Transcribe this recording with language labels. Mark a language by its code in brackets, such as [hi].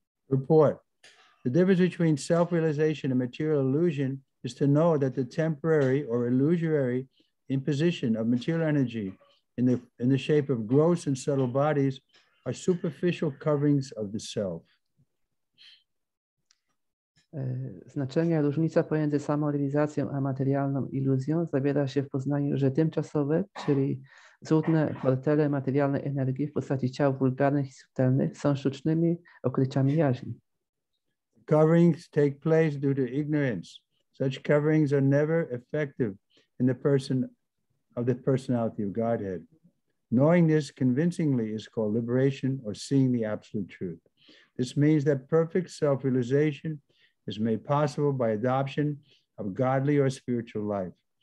[en] Report. The difference between self-realization and material illusion is to know that the temporary or illusory imposition of material energy in the shape of gross and subtle bodies are superficial coverings of the self. [pl] Znaczenie, różnica pomiędzy samorealizacją a materialną iluzją zawiera się w poznaniu, że tymczasowe, czyli złudne fortele materialnej energii w postaci ciał wulgarnych i subtelnych są sztucznymi okryciami jaźni. [en] Coverings take place due to ignorance. Such coverings are never effective in the person of the personality of Godhead. Knowing this convincingly is called liberation or seeing the absolute truth. This means that perfect self-realization is made possible by adoption of godly or spiritual life.